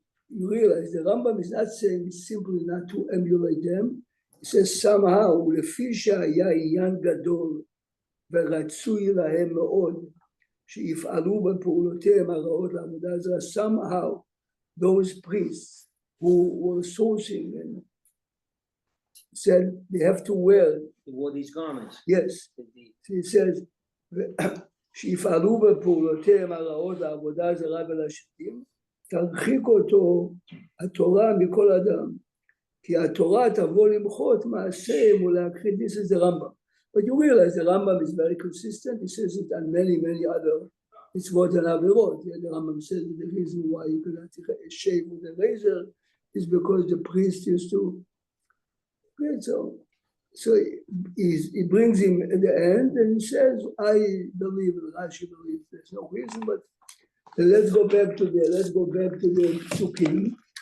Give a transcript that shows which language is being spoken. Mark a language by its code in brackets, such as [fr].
[en] you realize the Rambam is not saying simply not to emulate them, he says somehow, [he] לפי שהיה עניין גדול ורצוי להם מאוד, שיפעלו בפעולותיהם הרעות לעבודה זרה, [en] somehow those priests who were sourcing and said they have to wear. They wore these garments? Yes. He says, [he] שיפעלו בפעולותיהם הרעות לעבודה זרה ולשדים, תרחיק אותו התורה מכל אדם, כי התורה תבוא למחות מעשיהם ולהכחיד. [en] This is the Rambam. But you realize the Rambam is very consistent. He says it on many other mitzvot and averot. The Rambam says that the reason why you cannot shave with a razor is because the priest used to. Okay, so he brings him at the end and he says, I believe, Rashi believes there's no reason, but let's go back to the psukim.